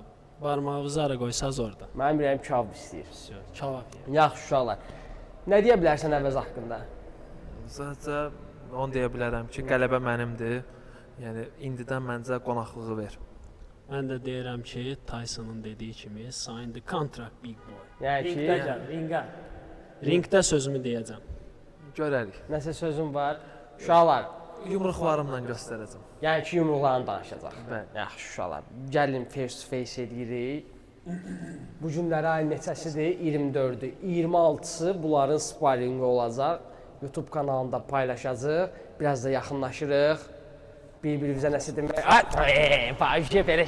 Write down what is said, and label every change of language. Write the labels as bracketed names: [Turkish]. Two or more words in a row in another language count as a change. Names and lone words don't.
[Azerbaijani] Barmağınızı hara qoysaz orada. Mənim ürəyim kebab istəyir. Kebab yer. Yaxşı, uşaqlar. Nə deyə bilərsən Əvəz haqqında? Sadəcə onu deyə bilərəm ki, qələbə mənimdir. Yəni indidən məncə qonaqlığı ver. Mən də deyirəm ki, Tyson'un dediyi kimi [English] sign the contract big boy. [Azerbaijani] Yəni ki, Ringdə gəl, ringə. Ringdə sözümü deyəcəm. Görərik. nəsə sözüm var. Uşaqlar, Yumruqlarımla göstərəcəm. yəni ki, yumruqlarını danışacaq. Bəli. Yaxşı, uşaqlar. Gəlin [English] face to face [Azerbaijani] edirik. Bu günləri ayın neçəsidir? 24-dür. 26-sı bunların sparingi olacaq. YouTube kanalında paylaşacaq. Biraz da yaxınlaşırıq. Bir-birimizə nəsə demək. Ay, belə şey.